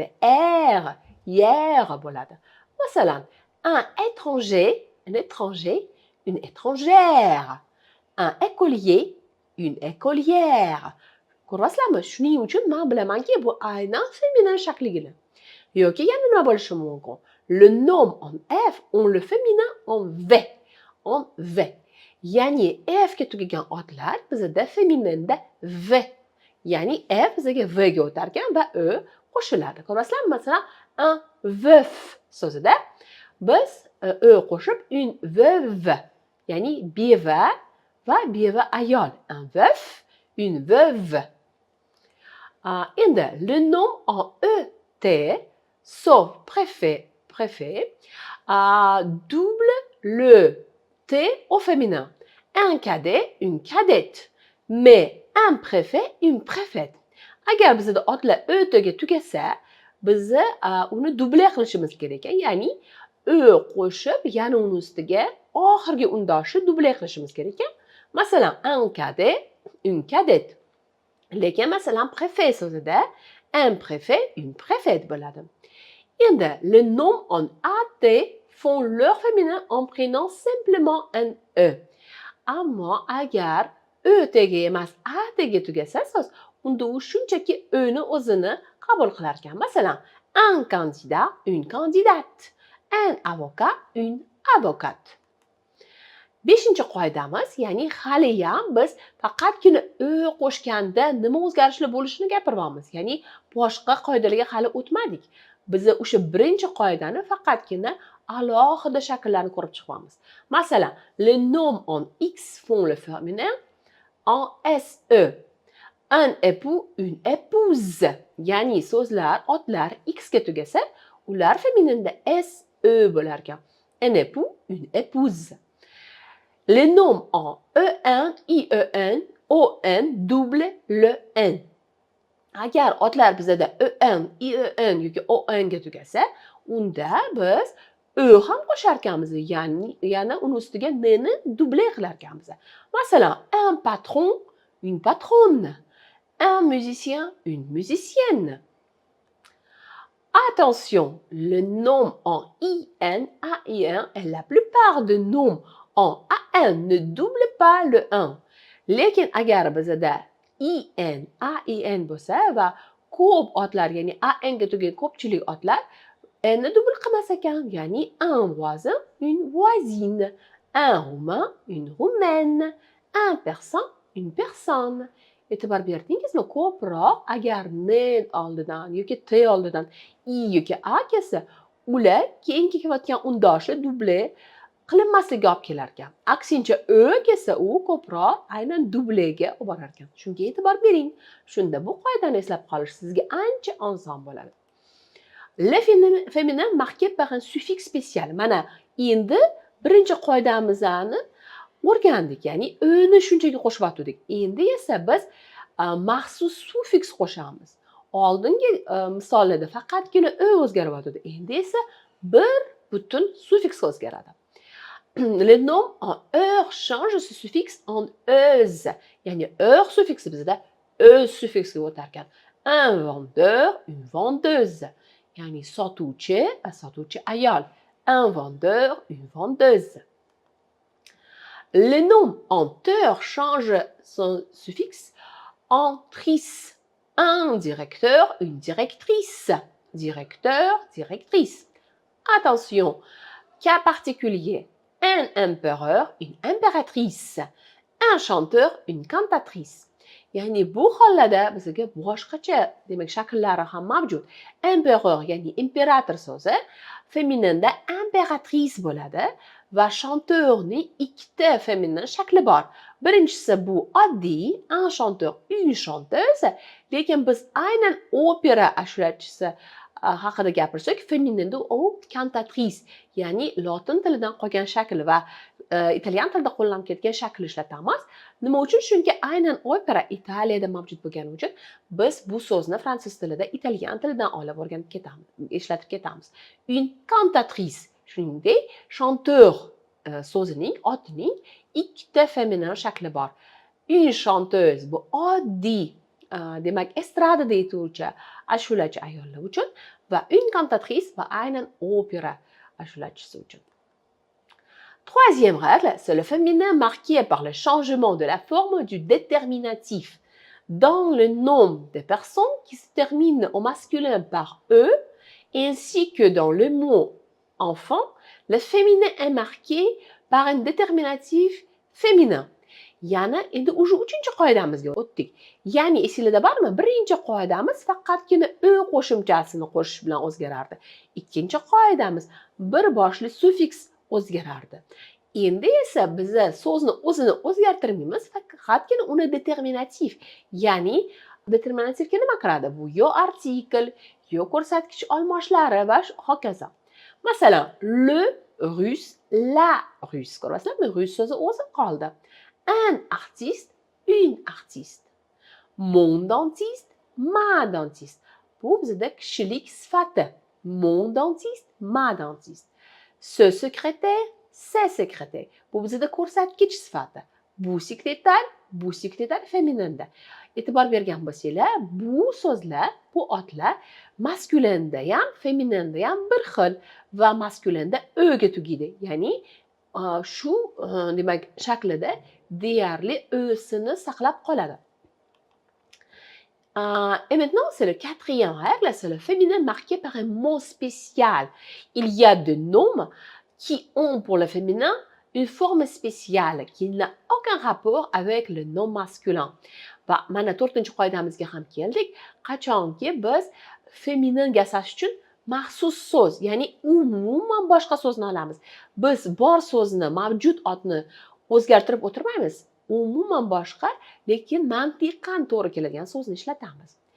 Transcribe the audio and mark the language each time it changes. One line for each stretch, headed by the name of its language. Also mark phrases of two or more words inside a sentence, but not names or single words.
Uzbek: R, hier bo'ladi. Masalan,
French: un étranger, une étrangère. Un écolier, une écolière.
Uzbek: Ko'ryapsizlarmi? Shuning uchun men bilamanki, bu aynan feminin shakligini. Yoki yana nima bo'lishi mumkin?
French: Le nom en F, on le féminin en V. En V.
Uzbek: Ya'ni F ga tugagan otlar bizda fémininda V. Ya'ni F bizga V ga o'tar ekan va Ö qo'shiladi. Ko'ryapsizlarmi? Masalan,
French: un veuf
Uzbek: so'zida biz Ö qo'shib
French: une veuve,
Uzbek: ya'ni beva va beva ayol.
French: Un veuf, une veuve. Endi le nom en ET, sauf préfet, double le T au féminin. Un cadet, une cadette. Mais un préfet, une préfète.
Uzbek: Agar bizda otlar o'tga tugasa, biz uni dubl qilishimiz kerak ekan. Ya'ni o qo'shib, yana uni ustiga oxirgi undoshni dubl qilishimiz kerak ekan. Masalan,
French: un cadet, une cadette.
Uzbek: Lekin masalan, préfet so'zida
French: un préfet, une préfète
Uzbek: bo'ladi.
French: Endi le nom en AT font leur féminin en prenant simplement un E.
Uzbek: Ammo agar ötega emas atega tugasa so'z, unda u shunchaki o'ni o'zini qabul qilar ekan. Masalan,
French: un candidat, une candidate, un avocat, une avocate.
Uzbek: Beshinchi qoidamiz, ya'ni haliyam biz faqatgina ö qo'shganda nima o'zgarishli bo'lishini gapiryapmiz. Ya'ni boshqa qoidalarga hali o'tmadik. Biz o'sha birinchi qoidani faqatgina alohida shakllarni ko'rib chiqyapmiz. Masalan,
French: les noms en X font le féminin en SE. Un époux, une épouse.
Uzbek: Ya'ni so'zlar, otlar X ga tugasa, ular fémininda SE bo'lar ekan.
French: Un époux, une épouse. Les noms en EN, IEN, ON double le N.
Uzbek: Agar otlar bizda EN, IEN yoki ON ga tugasa, unda biz Ö ham qo'shar ekanmiz, ya'ni yana uni ustiga N ni double qilar ekanmiz. Masalan,
French: un patron, une patronne, un musicien, une musicienne. Attention, le nom en IN, AIN et la plupart des noms en AN ne doublent pas le 1.
Uzbek: Lekin agar bizda IN, AIN bo'lsa va ko'p otlar, ya'ni AN ga tugagan ko'pchilik otlar N ni double qilmas ekan, ya'ni
French: un voisin, une voisine, un roumain, une roumaine, un persan, une personne.
Uzbek: E'tibor berdingizmi? Ko'proq agar N oldidan yoki T oldidan I yoki A kelsa, ular keyin kelayotgan undoshli double qilinmasligi olib kelar ekan. Aksincha Ö kelsa, u ko'proq aynan dublega olib borar ekan. Shunga e'tibor bering. Shunda bu qoidani eslab qolish sizga ancha oson bo'ladi.
French: Le féminin marqué par un suffixe spécial.
Uzbek: Mana endi birinchi qoidamizni o'rgandik, ya'ni o'ni shunchaki qo'shib o'tdik. Endi esa biz maxsus sufiks qo'shamiz. Oldingi misollarda faqatgina ö o'zgarib o'tdi. Endi esa bir butun sufiks o'zgaradi.
French: Le nom en heure change ce suffixe en euse.
Uzbek: Ya'ni heure suffixi bizda ö suffixga o'tar ekan.
French: Un vendeur, une vendeuse.
Uzbek: Ya'ni sotuvchi va sotuvchi ayol.
French: Un vendeur, une vendeuse. Le nom en heure change son suffixe en tris. Un directeur, une directrice. Directeur, directrice. Attention, cas particulier. Un empereur, une impératrice. Un chanteur, une cantatrice.
Uzbek: Ya'ni bu hollarda bizga boshqacha demak shakllari ham mavjud. Empereur, ya'ni imperator so'zi femininda impératrice bo'ladi va chanteurning ikkita feminin shakli bor. Birinchisi bu oddiy
French: un chanteur, une chanteuse,
Uzbek: lekin biz aynan opera ashulachisi haqida gapirsak, femininda u cantatrice, ya'ni lotin tilidan qolgan shakl va italyan tilida qo'llanib ketgan shakl ishlatamiz. Nima uchun? Chunki aynan opera Italiyada mavjud bo'lgani uchun biz bu so'zni fransuz tilida italyan tilidan olib o'rganib ketamiz, ishlatib ketamiz.
French: Une cantatrice,
Uzbek: shuningdek, chanteur so'zining, otining ikkita feminin shakli bor.
French: Une chanteuse
Uzbek: bu oddiy, demak, estradada aytuvchi ashulachi ayollar uchun va
French: une cantatrice
Uzbek: va aynan opera ashulachisi uchun.
French: Troisième règle, c'est le féminin marqué par le changement de la forme du déterminatif dans le nom des personnes qui se terminent au masculin par E, ainsi que dans le mot enfant, le féminin est marqué par un déterminatif féminin.
Uzbek: Yana endi o'sha 3-chi qoidamizga o'tdik. Ya'ni esingizda bormi? Birinchi qoidamiz faqatgina Ö qo'shimchasini qo'shish bilan o'zgarardi. Ikkinchi qoidamiz bir boshli sufiks o'zgarardi. Endi esa biz so'zni o'zini o'zgartirmaymiz, faqatgina uni determinativ, ya'ni determinativga nima kiradi? Bu yo artikl, yo ko'rsatkich olmoshlari va hokazo. Masalan,
French: le russe, la russe.
Uzbek: Ko'rasizlarmi? Rus so'zi o'zi qoldi.
French: Un artiste, une artiste. Mon dentiste, ma dentiste.
Uzbek: Bu bizda kishilik sifati.
French: Mon dentiste, ma dentiste. Ce secrétaire, c'est secrétaire.
Uzbek: Bu bizda ko'rsatkich sifati. Bu sekretar fémininda. e'tibor bergan bo'lsanglar, bu so'zlar, bu otlar maskulinda ham, femininda ham bir xil va maskulinda o'ga tugaydi. Ya'ni shu demak shaklida deyarli o'sini saqlab qoladi.
French: Et maintenant, c'est le quatrième règle, c'est le féminin marqué par un mot spécial. Il y a des noms qui ont pour le féminin une forme spéciale qui n'a aucun rapport avec le nom masculin.
Uzbek: Va mana 4-chi qoidamizga ham keldik. Qachonki biz feminin yasash uchun maxsus so'z, ya'ni umuman boshqa so'zni olamiz. Biz bor so'zni, mavjud otni o'zgartirib o'tirmaymiz. Umuman boshqa, lekin mantiqan to'g'ri keladigan so'zni ishlatamiz.